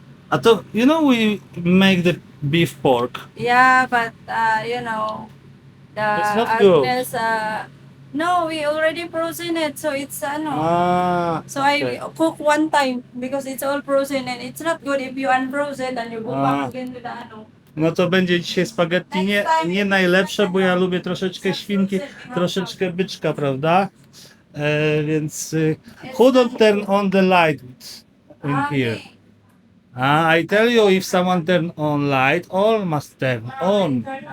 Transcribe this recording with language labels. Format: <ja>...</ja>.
<pl>A to,</pl> <en>you know, we make the beef pork. Yeah, but the It's not good. Agnes No, we already frozen it, so it's ano. So okay. I cook one time because it's all frozen and it's not good if you unfroze it and you go back again to the ano.</en> <pl>No to będzie dzisiaj spaghetti nie najlepsze, bo ja lubię troszeczkę świnki, troszeczkę byczka, prawda? Więc</pl> <en>who don't turn on the light in here? I tell you, if someone turn on light, all must turn on.</en>